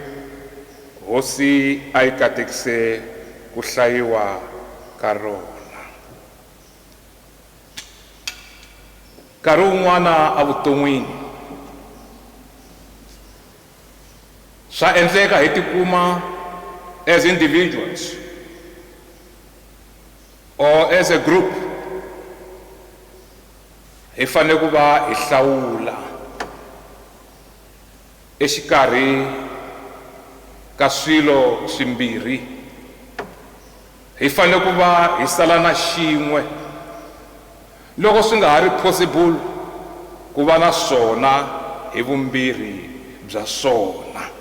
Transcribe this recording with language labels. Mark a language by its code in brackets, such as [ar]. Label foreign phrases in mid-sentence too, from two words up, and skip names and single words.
[ts] Hosi a yi katekise ku hlayiwa ka rona. Nkarhi wun'wana a vuton'wini swa endleka hi tikuma [en] as individuals or as a group [ts] hi fanele ku va hi hlawula exikarhi ka swilo swimbirhi. Hi fanele ku va hi sala na xin'we loko swi nga ha ri possible ku va na swona hi vumbirhi bya swona.